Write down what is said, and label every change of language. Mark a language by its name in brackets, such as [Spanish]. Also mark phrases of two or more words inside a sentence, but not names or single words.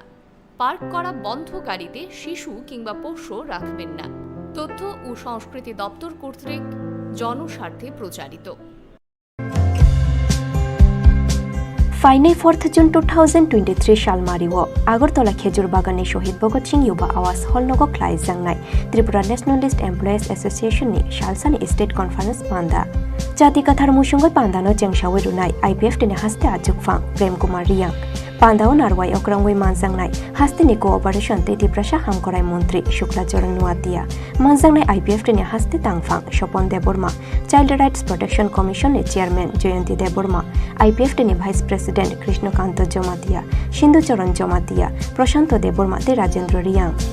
[Bangla] পার্ক করা বন্ধ গাড়িতে শিশু কিংবা পোষ্য রাখবেন না। তথ্য ও সংস্কৃতি দপ্তর কর্তৃক জনস্বার্থে প্রচারিত। [Kok Borok] ফাইনাই 4 জুন 2023 সাল মারিও আগরতলা খেজুর বাগানে শহীদ ভগৎ সিং युवा आवास हल नगो क्लाइ जांनाय त्रिपुरा नेशनलिस्ट एमप्लॉयज एसोसिएशन नि सालसानि [English] state conference [Kok Borok] पांदा जाति कथार मुसुंगै पांदानो जेंसावै रुनाय आईपीएफ टिनि हास्ते आजुकफां प्रेम कुमार रियांग पांदाओ नारवाय अक्रांगै मानजांनाय हास्तेनि कोअपारेशन तेतिप्रसा हामखराय मंत्री शुक्लाचरण नुवातिया मानजांनाय आईपीएफ टिनि हास्ते तांगफां स्वपन देबबर्मा चाइल्ड राइट्स प्रोटेक्शन कमिशन नि चेयरमैन जयंती देबबर्मा आईपीएफ टिनि [English] vice president [Kok Borok] कृष्णकांत जमातिया सिंधुचरण जमातिया प्रशांत देबबर्मा ते राजेंद्र रियांग